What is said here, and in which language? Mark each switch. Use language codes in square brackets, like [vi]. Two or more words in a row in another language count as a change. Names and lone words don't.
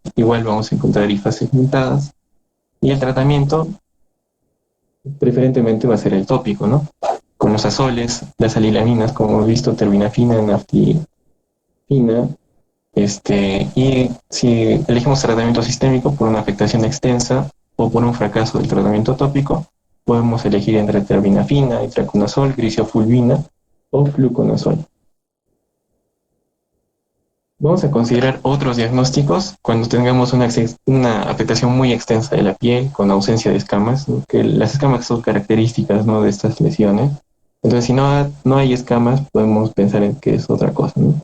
[es] Igual vamos a encontrar hifas segmentadas. Y el tratamiento preferentemente va a ser el tópico, ¿no? Con los azoles, las alilaminas, como hemos visto, terbinafina, naftifina. Y si elegimos tratamiento sistémico por una afectación extensa o por un fracaso del tratamiento tópico, podemos elegir entre terbinafina, itraconazol, grisiofulvina o fluconazol. Vamos a considerar otros diagnósticos cuando tengamos una afectación muy extensa de la piel con ausencia de escamas, ¿no? Que las escamas son características, ¿no? De estas lesiones. Entonces, si no hay escamas, podemos pensar en que es otra cosa, ¿no?